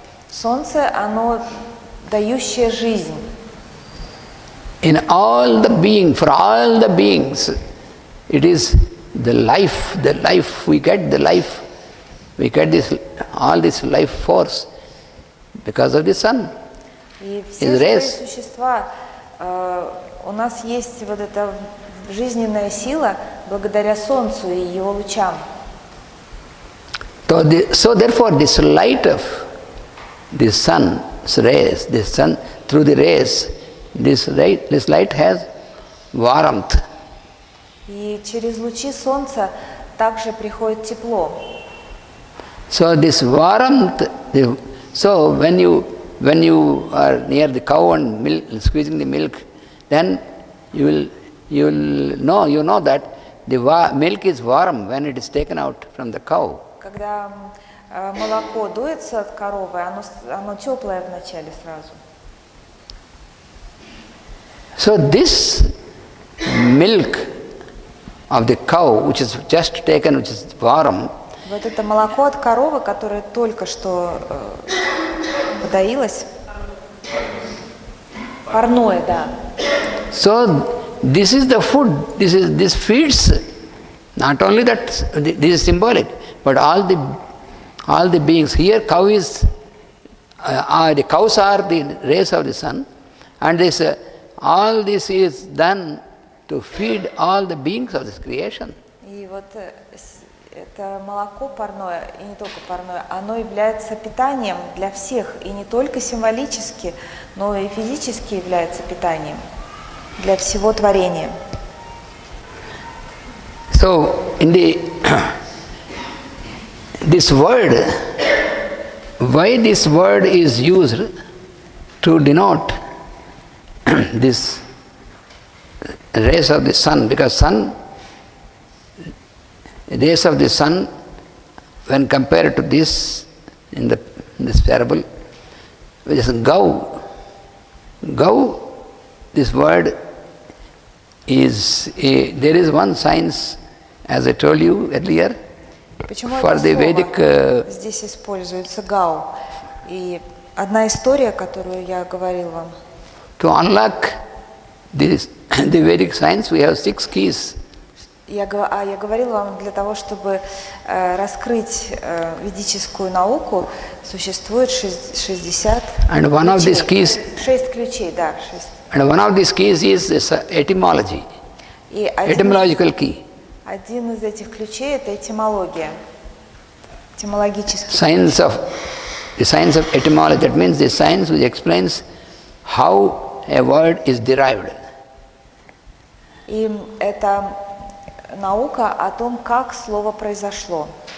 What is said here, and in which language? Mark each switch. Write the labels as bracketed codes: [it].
[ru] Солнце, оно дающее жизнь. [en] In all the being, for all the beings, it is the life, we get the life, we get all this life force because of the sun. [ru] И все живые существа, у нас есть вот эта жизненная сила благодаря солнцу и его лучам. [en] So therefore this light of the sun's rays, the sun through the rays, this light has warmth. [ru] И через лучи солнца также приходит тепло. [en] So this warmth, so when you are near the cow and milk, squeezing the milk, then you know that the milk is warm when it is taken out from the cow. [ru] Когда молоко дуется от коровы, оно теплое вначале сразу. [en] So this milk of the cow, which is just taken, which is warm, [ru] вот это молоко от коровы, которое только что подоилось, парное, да. [en] So this is the food. This feeds. Not only that, this is symbolic, but all the beings. Here, cow is the cows are the rays of the sun, and this all this is done to feed all the beings of this creation. [ru] И вот это молоко парное, и не только парное, оно является питанием для всех, и не только символически, но и физически является питанием для всего творения. [en] So, in this word, why this word is used to denote this rays of the sun? Because rays of the sun, when compared to this in this parable, which is gau. Gau, this word is there is one science, as I told you earlier, [ru] Почему [en] for [ru] это [en] the [ru] слово [en] Vedic [ru] здесь используется гау? И одна история, которую я говорил вам. [en] to unlock the Vedic science, we have 6 keys. [ru] Я говорил вам, для того, чтобы раскрыть ведическую науку, существует 60 [en] And one of these [ru] ключей. [en] keys, [ru] 6 ключей, да, 6. [en] and one of these keys is this etymology, [ru] И [en] etymological key. [ru] один из этих ключей – это этимология, этимологический. [en] The science of etymology, that means the science which explains how a word is derived. [ru] И это наука о том, как слово произошло.